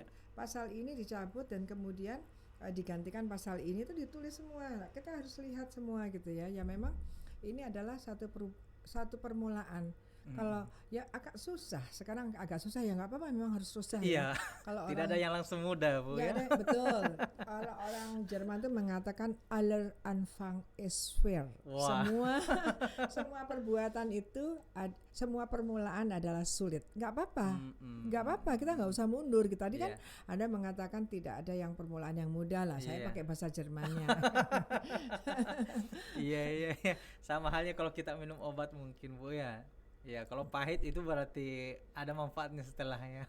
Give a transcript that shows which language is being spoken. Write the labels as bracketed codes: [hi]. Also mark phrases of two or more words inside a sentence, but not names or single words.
[id] Pasal ini dicabut dan kemudian digantikan pasal ini tuh ditulis semua. Kita harus lihat semua gitu ya. Ya memang ini adalah satu permulaan. Kalau ya agak susah, sekarang agak susah ya nggak apa-apa, memang harus susah ya. Kalau tidak ada yang langsung mudah Bu ya. Ada, betul. Kalau orang Jerman tuh mengatakan [de] aller Anfang ist schwer. [id] Semua perbuatan itu semua permulaan adalah sulit. Nggak apa-apa, kita nggak usah mundur. Tadi kan Anda mengatakan tidak ada yang permulaan yang mudah lah. Saya pakai bahasa Jermannya. Iya. Sama halnya kalau kita minum obat mungkin Bu ya. Ya, kalau pahit itu berarti ada manfaatnya setelahnya.